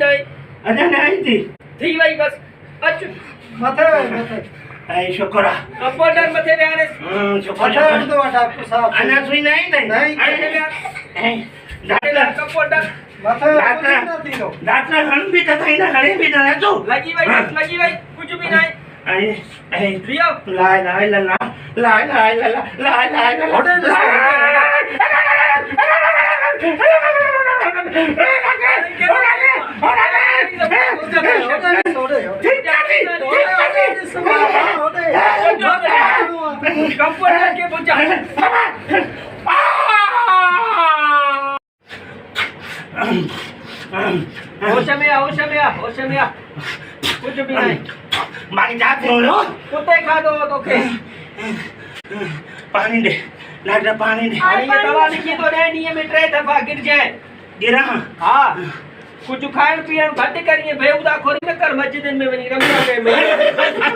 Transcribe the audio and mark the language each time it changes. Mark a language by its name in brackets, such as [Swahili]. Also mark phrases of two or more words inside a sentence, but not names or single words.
[Sindhi] अरे नहीं थी थी वई बस अच मथे ऐं शुक्र आहे कंपाउंडर मथे विहारे शुक्र मथे हण दो डॉक्टर साहब अञा सुई न आई नहीं। डॉक्टर कंपाउंडर मथे डॉक्टर ना थी लो डॉक्टर हण बि त सही न हणे बि न अचो लगी वई [Hindi] कुछ भी नहीं [Sindhi] ऐं लियो ला ला ला ला ला ला ला ला ला ला होटे [Hindi] कंपाउंडर के बुझा होश में आ कुछ भी नहीं [Sindhi] मारी जात हो कुत्ते खा दो तो के पानी दे डॉक्टर पानी दे [Hindi] अरे ये दवा लिखी तो नहीं में 3 दफा गिर जाए गिरा [Sindhi] हाँ कुछ खाइण पीअण घटि करिए बेहुदा खोरी न कर मस्जिद में वञी रमज़ान में